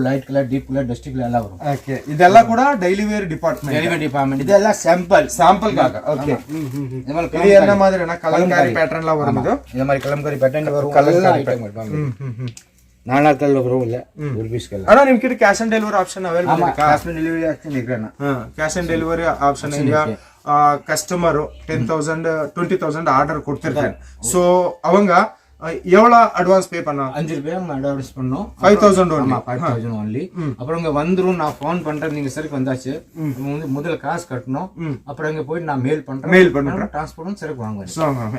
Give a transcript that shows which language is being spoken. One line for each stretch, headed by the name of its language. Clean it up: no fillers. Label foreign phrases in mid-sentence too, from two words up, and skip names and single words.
English: light colour, deep colour, dust colour
Tamil: எல்லாம் வரும். ஓகே, இதெல்லாம் கூட
English: daily wear department.
Tamil: இதெல்லாம் சாம்பிள்காக. ஓகே, இது என்ன மாதிரினா கலம்காரி பேட்டர்ன்ல வரும். இந்த மாதிரி கலம்காரி பேட்டர்ன் வரும்.
English: colour item
Tamil: வரும். 4 கலர் வரும். இல்ல ஒரு
English: piece colour. ஆனா ನಿಮಗೆ cash on delivery option available ಇದೆ. cash on delivery option ಇದೆ. cash on delivery option ಇದೆ. ಕಸ್ಟಮರ್ 10,000 20,000
Tamil: ஆர்டர் கொடுத்திருக்காங்க. சோ அவங்க எவ்வளவு
English: advance pay
Tamil: பண்ணா? 5 ரூபாய் அட்வான்ஸ் பண்ணோம். 5,000 ஒன்லி. அப்புறம் இங்க வந்துரும். நான் போன் பண்றேன், நீங்க சரி வந்தாச்சு. முதல்ல காசு கட்டணும். அப்புறம் இங்க போய் நான் மெயில் பண்றேன் டிரான்ஸ்போர்ட் சரி வாங்குவேன்.